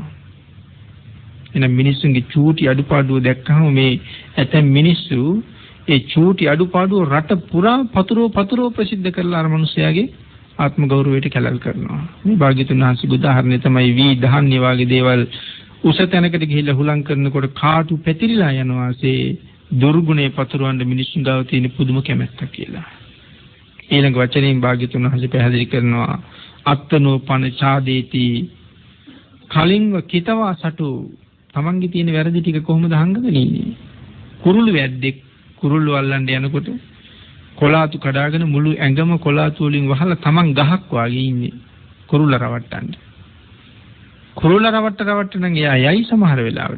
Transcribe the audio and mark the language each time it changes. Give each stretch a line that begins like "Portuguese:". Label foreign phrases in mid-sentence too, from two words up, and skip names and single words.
Sinhala: එහෙනම් මිනිස්සුන්ගේ චූටි අඩුපාඩුව දැක්කම මේ ඇතැම් මිනිස්සු ඒ චූටි අඩුපාඩුව රට පුරා පතුරෝ ප්‍රසිද්ධ කරලා අර මිනිස්යාගේ ආත්ම ගෞරවයට කැළල් කරනවා. මේ භාග්‍යතුන් වහන්සේගේ උදාහරණය තමයි වී ධාන්‍ය වාගේ දේවල් උස තැනකට ගිහිල්ලා හුලං කරනකොට කාටු පැතිරිලා යනවාසේ දුර්ගුණේ පතුරවන්න මිනිස්සුන් ගාව තියෙන පුදුම කැමැත්තක් කියලා. ඊළඟ වචනයෙන් භාග්‍යතුන් වහන්සේ පැහැදිලි කරනවා
Pali: අත්තනෝ පන ඡාදේති කලින්ව කිතවා සටු
Sinhala: තමන්ගේ තියෙන වැරදි ටික කොහොමද හංගගෙන ඉන්නේ? කුරුළු වැද්දෙක් කුරුල්ලු අල්ලන්න යනකොට කොලාතු කඩාගෙන මුළු ඇඟම කොලාතු වලින් වහලා තමන් ගහක් වාගේ ඉන්නේ කුරුල්ල රවට්ටන්න. කුරුල්ල රවට්ට නම් එයා යයි සමහර වෙලාවට.